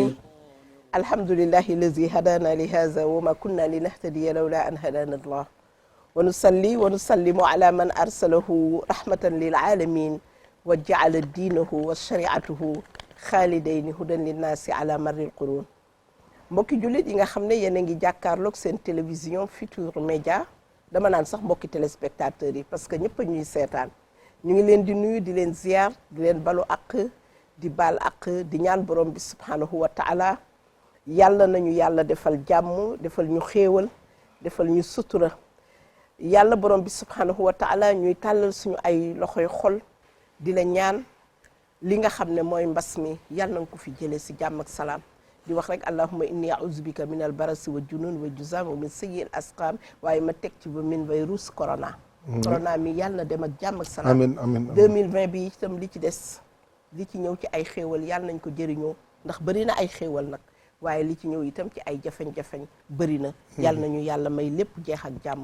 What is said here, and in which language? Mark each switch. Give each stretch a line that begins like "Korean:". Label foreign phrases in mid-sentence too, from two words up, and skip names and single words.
Arabic: الشيطان الحمد لله الذي هدانا لهذا وما كنا لنهتدي لولا أن هدانا الله ونصلي ونسلم على من أرسله رحمة للعالمين وجعل دينه وشريعته خالدين هدى للناس على مر القرون
Wolof: mbokki jullit yi nga xam ne yéen a ngi jàkkaarloog seen télévision Futurs Médias dama naan sax mbokki téléspectateurs yi
French: parce que
Wolof: ñëpp a ñuy seetaan ñu ngi leen di nuyu di leen ziar di leen balu ak di baal ak di ñaan borom bi
Arabic: سبحانه وتعالى
Wolof: yàlla nañu yàlla defal jàmm defal ñu xéewal defal ñu sutura yàlla borom bi
Arabic: سبحانه وتعالى
Wolof: ñuy tàllal suñu ay loxoy xol di la ñaan li nga xam ne mooy mbas mi yàlla na nga ko fi jëlee si jàmm ak salaam di wax rek
Arabic: اللهم إني أعوذ بك من البرص والجنون والجذام ومن سيئ الأسقام
Wolof: waaye ma teg ci ba min virus corona corona mi yàlla na dem ak jàmm ak salaam
Arabic: آمين آمين
Wolof: 2020 bi itam li ci des li ci ñëw ci ay xéewal yàlla nañ ko jëriñoo ndax bëri na ay xéewal nag waaye li ci ñëw itam ci ay jafeñ-jafeñ bëri na yàlla nañu yàlla may lépp jeex ak jàmm